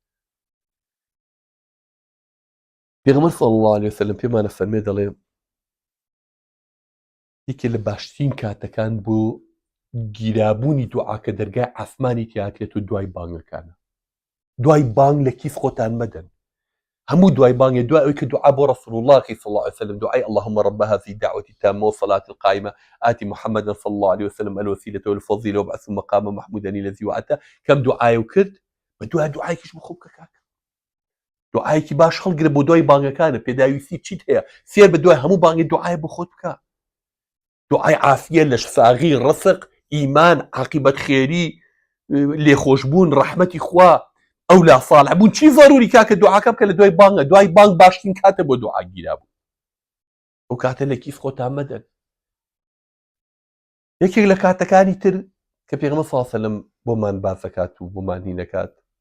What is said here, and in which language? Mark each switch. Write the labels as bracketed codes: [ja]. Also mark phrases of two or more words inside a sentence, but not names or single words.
[ckb] پێغەمبەر [ar] صلی الله عليه وسلم [ckb] پێمانە فەرمێ دەڵێ یەکێ لە باشترین کاتەکان بۆ گیرابوونی دوعاکە دەرگای ئاسمانی تیاتێت و دوای بانگەکانە دوای بانگ لە کیف خۆتان مەدەن هەموو دوای بانگێ دوای ئەوەی کە دوعا بۆ [ar] رسول الله صلى الله عليه وسلم دعاء اللهم رب هذه الدعوة التامة والصلاة القائمة آتي محمدا صلى الله عليه وسلم الوسيلة والفضيلة وابعثه مقاما محمودا الذي [ckb] وعدته كم دعاء وكرد بدوای دوعایکیش بخۆ بکە کاکە دوعایکی باش هەڵگرە بۆ دوای بانگەکانە پێداویستی چیت هەیە سێر بە دوای هەموو بانگی دوعای بۆ خۆت بکە دوعای عافیە لە شفاغی ڕسق ئیمان عاقبەت خێری لێخۆشبوون ڕەحمەتی خوا ئەو لا ساڵح بوون چی ضروری کاکە دوعاکە بکە لە دوای بانگە دوای بانگ باشترین کاتە بۆ دوعا گیرابوون ئەو کاتە لە کیف خۆتان مەدەن یەکێک لە کاتەکانی تر کە پێغەمبەر [ar] صلی الله علیه وسلم [ckb] بۆمان باس دەکات و بۆمان هی نەکات